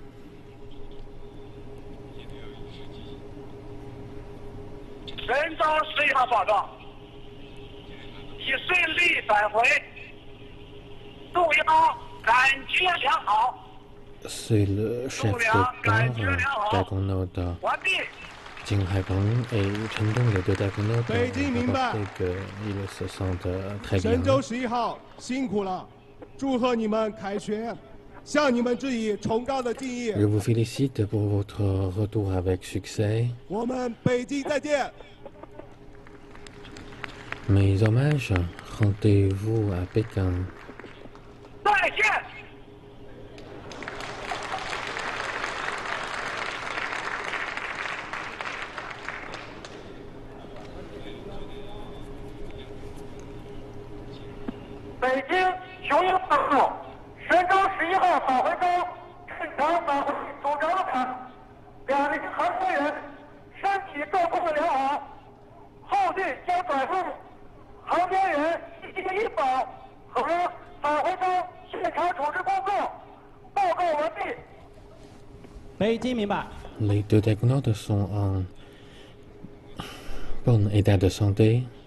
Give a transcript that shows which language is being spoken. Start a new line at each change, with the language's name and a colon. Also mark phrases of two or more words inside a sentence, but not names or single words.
French: C'est le chef de corps technonaute Jing Haipeng et Chen Dong, les deux technonautes, ont rapporté qu'ils se sentent très bien.
Chinese: 神舟11号辛苦了，祝贺你们凯旋，向你们致以崇高的敬意。
French: Je vous félicite pour votre retour avec succès.
Chinese: 我们北京再见。
French: Mes hommages, rendez-vous à Pékin.
Chinese: 再见。北京雄鹰大号神舟11号返回舱正常返回组着陆场，2名航天员身体状况良好，后续将转述航天员医保和返回舱现场处置工作报告完毕。北京明白。
French: Les deux technonautes sont en bon état de santé.